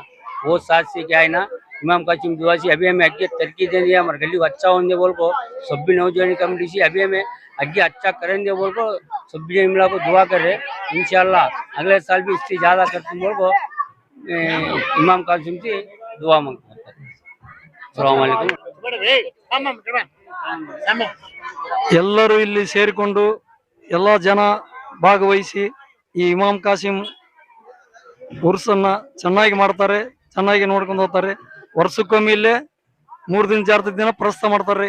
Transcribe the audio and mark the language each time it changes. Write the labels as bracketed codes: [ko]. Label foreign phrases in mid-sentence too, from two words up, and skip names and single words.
[hi] वो साथ से क्या है ना इमाम कासिम दुआ से अभी हमें आगे तरक्की देंगे. हमारे गली अच्छा होने बोल को सब भी नौजवान कमेटी से अभी हमें आगे अच्छा करेंगे बोल को सब भी इमला को दुआ कर रहे. इंशाल्लाह अगले साल भी इससे ज्यादा करते बोल को इमाम कासिम से दुआ मांगते हैं. [ar] السلام عليكم. [kn] ಎಲ್ಲರೂ ಇಲ್ಲಿ ಸೇರಿಕೊಂಡು ಎಲ್ಲ ಜನ ಭಾಗವಹಿಸಿ ಈ ಇಮಾಮ್ ಕಾಸಿಂ ಉರ್ಸನ್ನ ಚೆನ್ನಾಗಿ ಮಾಡ್ತಾರೆ, ಚೆನ್ನಾಗಿ ನೋಡ್ಕೊಂಡು ಹೋಗ್ತಾರೆ. ವರ್ಷಕ್ಕೊಮ್ಮೆ ಇಲ್ಲೇ 3 ದಿನ 4 ದಿನ ಪ್ರಸ್ತಾವ ಮಾಡ್ತಾರ್ರಿ.